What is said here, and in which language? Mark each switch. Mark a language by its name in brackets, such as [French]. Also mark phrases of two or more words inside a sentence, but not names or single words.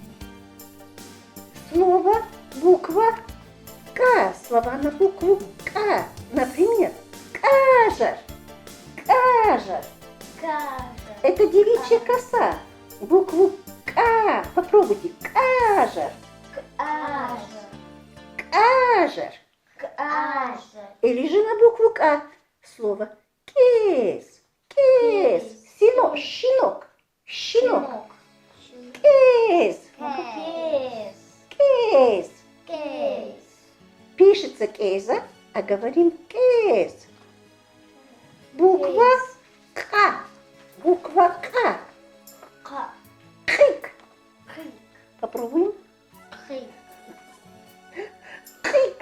[Russian] Слово, буква К. Слова на букву К. Например, кажер. Кажер. Кажа. Это девичья коса. Букву К. Попробуйте. Кажер. Кажа. Кажер. Кажа. Или же на букву К. Слово кес. Кес. Щенок. Щенок. Щенок. Кес. Кейс. Кес. Кейс. Пишется кеза, а говорим кес. Буква К. Буква К. Крик. Крик. Попробуем. Крик. Крик.